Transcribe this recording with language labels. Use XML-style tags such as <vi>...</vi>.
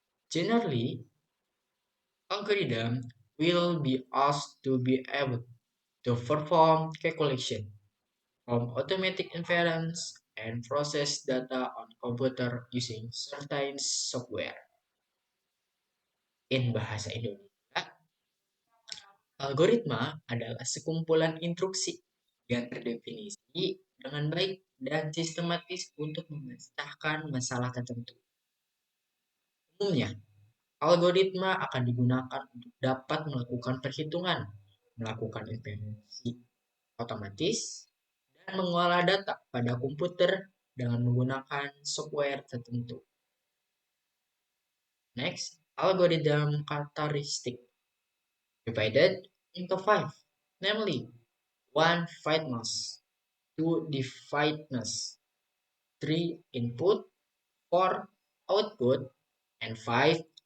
<en>Generally, algorithm will be asked to be able to perform calculation from automatic inference and process data on computer using certain software. In bahasa Indonesia,</en> <id>algoritma adalah sekumpulan instruksi yang terdefinisi dengan baik dan sistematis untuk memecahkan masalah tertentu. Umumnya, algoritma akan digunakan untuk dapat melakukan perhitungan, melakukan inferensi otomatis, dan mengolah data pada komputer dengan menggunakan software tertentu.</id> <en>Next, algorithm characteristic divided into five, namely 1. Fitness, 2. Definiteness, 3. Input, 4. Output, and 5.</en>